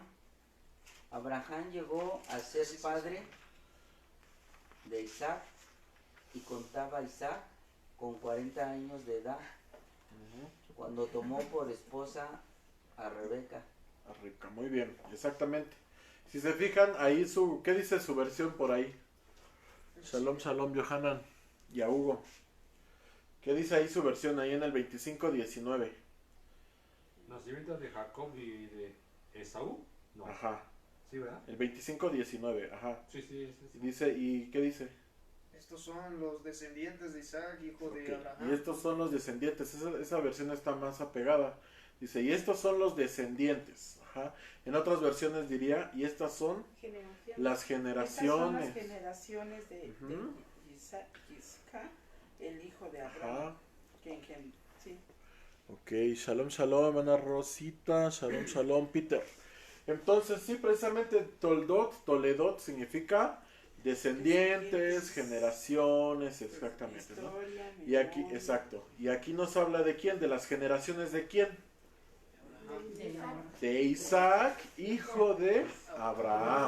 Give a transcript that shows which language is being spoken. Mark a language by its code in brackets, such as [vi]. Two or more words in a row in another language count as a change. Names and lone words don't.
[es] Abraham llegó a ser padre de Isaac y contaba a Isaac con 40 años de edad cuando tomó por esposa a Rebeca. A Rebeca, muy bien, exactamente. Si se fijan, ahí ¿qué dice su versión por ahí? [he] שלום, שלום, [es] Yohanan y a Hugo. ¿Qué dice ahí su versión ahí en el 25, 19? Nacimiento de Jacob y de Esaú. No. Ajá. Sí, ¿verdad? El 25:19, ajá. Sí, sí, sí. Dice, ¿y qué dice? Estos son los descendientes de Isaac, hijo de Ok, Abraham. y estos son los descendientes, esa versión está más apegada. Dice, y estos son los descendientes. Ajá. En otras versiones diría, y estas son las Estas son las generaciones. generaciones de Ujú. Isaac, el hijo de Abraham. Ajá. Sí. Ok, [he] שלום, שלום, [es] hermana Rosita, [he] שלום, שלום, [es] Peter. Entonces, sí, precisamente Toledot significa descendientes, generaciones, exactamente, ¿no? Historia, Y aquí, memoria. exacto, y aquí nos habla de quién, de las generaciones de quién, de Isaac, hijo de Abraham.